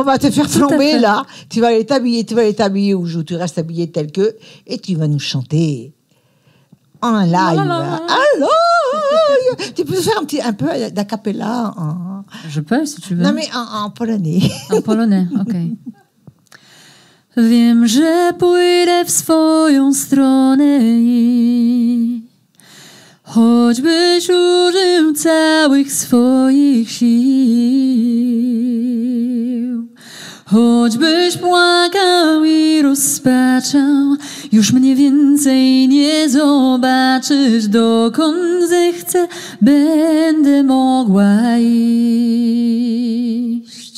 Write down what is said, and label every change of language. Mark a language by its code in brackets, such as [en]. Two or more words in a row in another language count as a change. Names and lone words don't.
[fr] on va te faire Tout à flamber fait. là. Tu vas aller t'habiller où tu restes habillé tel que, et tu vas nous chanter en live. Alors, tu peux faire un peu d'acapella. Je peux, si tu veux. Non, mais en polonais. En polonais, okej. [pl] Wiem, że pójdę w swoją stronę i choćbyś użył całych swoich sił, choćbyś płakał i rozpaczał, już mnie więcej nie zobaczysz, dokąd zechcę, będę mogła iść.